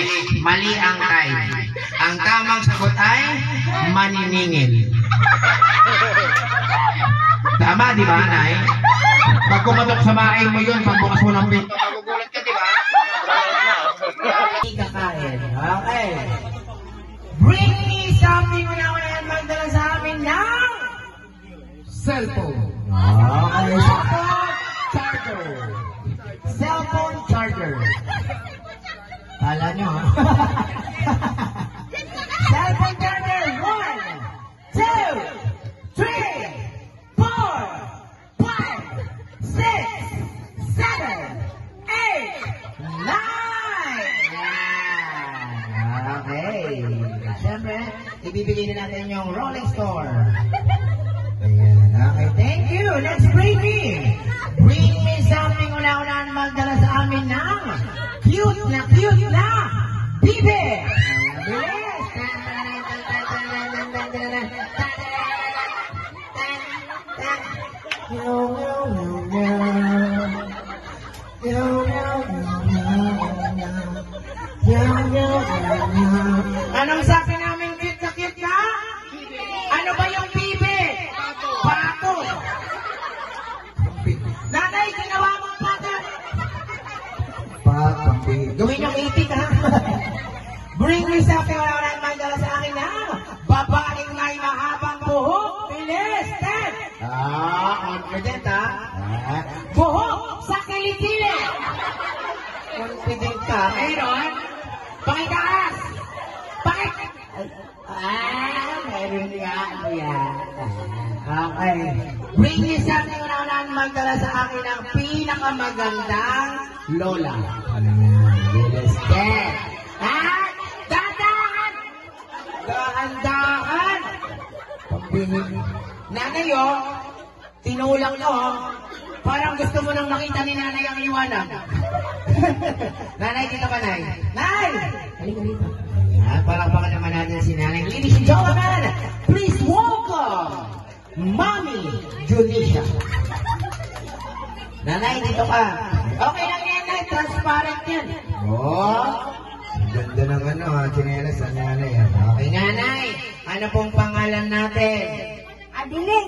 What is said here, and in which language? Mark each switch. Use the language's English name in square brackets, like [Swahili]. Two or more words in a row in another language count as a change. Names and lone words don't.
[Filipino] Mali ang time. Ang tamang sagot ay maniningil. Tama, di ba, Nay? Pag kumatok sa maing mo yun, pagbukas mo ng pinto, magugulat ka, di ba? Hindi kakain. Okay. [English] Bring me something [Filipino] na yan magdala sa amin ng cellphone. [English] Okay. Cellphone charger. [Filipino] Kala nyo, ha? [English] Cellphone charger. [Filipino] 1, 2, 3, 4, 5, 6, 7, 8, 9. Okay. Siyempre, ibibigay na natin yung Rolling Store. Ayan. [English] Okay, thank you. Let's bring me. Bring me something [Filipino] una-unahan magdala sa amin ng cute na bibe. Bilis. Anong sabi namin cute na cute ka? Ano ba yung bibe? Pato. Nanay, ginawa mong pato. Pato. Gawin yung itik, ha? [English] Bring me something [Filipino] wala magdala sa akin na babaeng may mahabang buhok. Bilis, Ted. Confident, ha? Buhok sa kilikili. Confident ka. Mayroon? Pakitaas. Meron nga. Ayan. Okay. [English] Bring me something [Filipino] wala magdala sa akin ng pinakamagandang lola. Bilis, Ted. Dahan-dahan. Nanay, tinulang ko, parang gusto mo nang makita ni nanay ang liwanag. Nanay, dito ka, Nay. Nay! Halika dito. Ayan, palakpakan naman natin si nanay. [English] Ladies and gentlemen, please welcome Mommy Junisha. [Filipino] Nanay, dito ka. Okay lang yan, Nay. Transparent yan. Ganda ng chinelas ang nanay. Okay, nanay. Ano pong pangalan natin? Adiling.